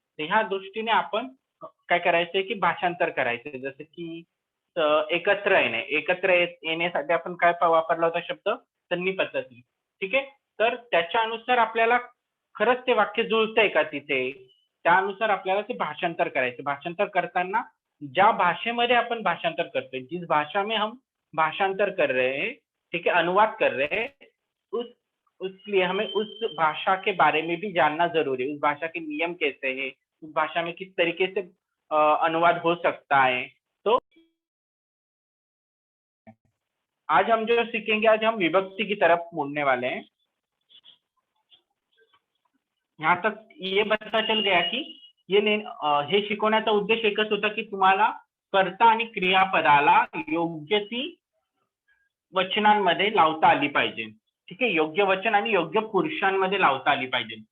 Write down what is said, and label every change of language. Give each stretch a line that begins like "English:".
Marathi: तर ह्या दृष्टीने आपण काय करायचंय की भाषांतर करायचंय. जसं की एकत्र येणे, एकत्र येण्यासाठी आपण काय वापरला होता शब्द तन्नी पद्धती, ठीक आहे. तर त्याच्या अनुसार आपल्याला खरंच ते वाक्य जुळतंय का तिथे, त्यानुसार आपल्याला ते भाषांतर करायचं. भाषांतर करताना ज्या भाषेमध्ये आपण भाषांतर करतोय,
Hindi: जिस भाषा में हम भाषांतर कर रहे हैं, ठीक है, अनुवाद कर रहे हैं, उसलिए हमें उस भाषा के बारे में भी जानना जरूरी है. उस भाषा के नियम कैसे हैं, उस भाषा में किस तरीके से अनुवाद हो सकता है. तो आज हम जो सीखेंगे, आज हम विभक्ति की तरफ मुड़ने वाले हैं. यहाँ तक ये पता चल गया की
Marathi: हे शिकवण्याचा उद्देश एकच होता की तुम्हाला कर्ता आणि क्रियापदाला योग्य ती वचनांमध्ये लावता आली पाहिजे, ठीक आहे, योग्य वचन आणि योग्य पुरुषांमध्ये लावता आली पाहिजे.